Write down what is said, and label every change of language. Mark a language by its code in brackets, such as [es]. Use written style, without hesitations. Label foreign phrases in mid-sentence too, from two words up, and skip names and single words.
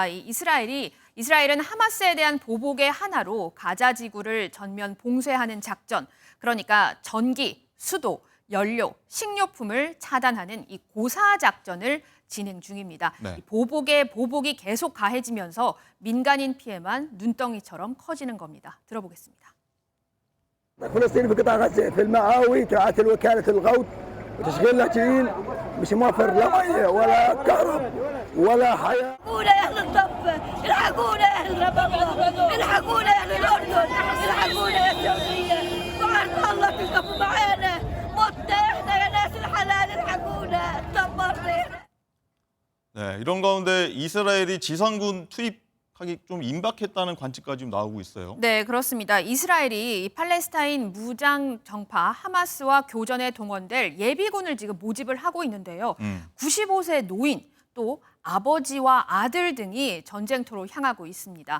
[ko] 이스라엘은 하마스에 대한 보복의 하나로 가자 지구를 전면 봉쇄하는 작전, 그러니까 전기, 수도, 연료, 식료품을 차단하는 이 고사 작전을 진행 중입니다. 네. 이 보복이 계속 가해지면서 민간인 피해만 눈덩이처럼 커지는 겁니다. 들어보겠습니다. [ar] فلسطين في قطاع غزة في المآوي تعاتل وكالة الغوث وتشغيل لاجئين مش موفر لا مية ولا كهرب ولا حياة. الحقونا يا اهل الضفه، الحقونا يا اهل رام الله، الحقونا يا اهل الاردن، الحقونا يا السعوديه، وعن الله تقفوا معانا، متنا احنا يا ناس الحلال، الحقونا تدمرنا. [ko] 네, 이런 가운데 이스라엘이 지상군 투입하기 좀 임박했다는 관측까지 지금 나오고 있어요. 네, 그렇습니다. 이스라엘이 이 팔레스타인 무장 정파 하마스와 교전에 동원될 예비군을 지금 모집을 하고 있는데요. 95세 노인 또 아버지와 아들 등이 전쟁터로 향하고 있습니다.